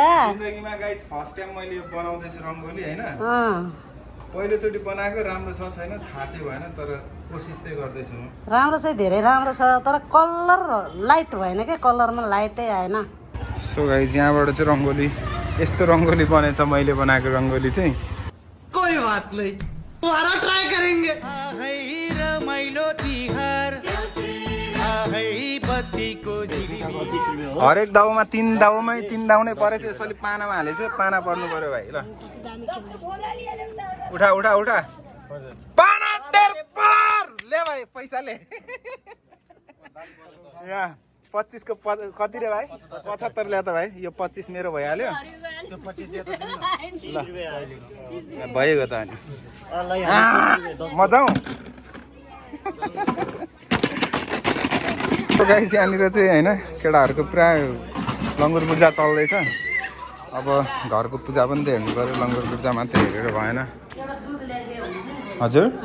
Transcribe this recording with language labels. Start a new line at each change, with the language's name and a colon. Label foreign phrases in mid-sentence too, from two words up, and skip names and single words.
Nepali: जिन्दगीमा
English: guys first time
Nepali: मैले यो बनाउँदैछु रङ्गोली होइन पहिलोचोटि बनाएको राम्रो छ छैन थाहा चाहिँ भएन तर कोसिस चाहिँ गर्दैछु म राम्रो चाहिँ धेरै राम्रो छ तर
English: color light
Nepali: भएन क्या कलरमा लाइटै आएन
English: so guys
Nepali: यहाँबाट चाहिँ रङ्गोली यस्तो रङ्गोली बनेछ मैले बनाएको रङ्गोली चाहिँ
Hindi: कोई बात नहीं दोबारा ट्राई करेंगे
Nepali: हरेक दाउमा 3 दाउ नै परेछ यसपालि पानामा हालेछ पाना पर्नु पर्यो भाइ ल उठा पाना टेर पर ले भाइ पैसा ले यहाँ 25 को कति रे भाइ 75 ल्या त भाइ यो 25 मेरो भइहाल्यो त्यो 25 ल भयो त अनि म जाउँ गाइस यहाँनिर चाहिँ होइन केटाहरूको पुरा लङ्गुर पूजा चल्दैछ अब घरको पूजा पनि त हेर्नु पऱ्यो लङ्गुर पूजा मात्रै हेरेर भएन हजुर